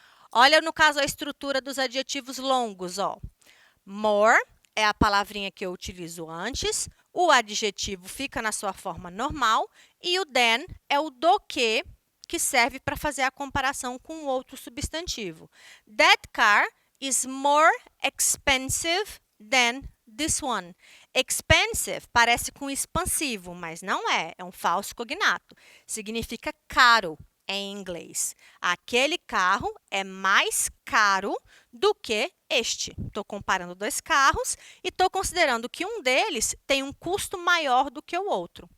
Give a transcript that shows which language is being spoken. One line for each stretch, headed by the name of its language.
Portuguese: Olha, no caso, a estrutura dos adjetivos longos. More é a palavrinha que eu utilizo antes, o adjetivo fica na sua forma normal e o than é o do que serve para fazer a comparação com o outro substantivo.
English: That car is more expensive than this one.
Portuguese: Expensive parece com expansivo, mas não é. É um falso cognato. Significa caro em inglês. Aquele carro é mais caro do que este. Estou comparando 2 carros e estou considerando que um deles tem um custo maior do que o outro.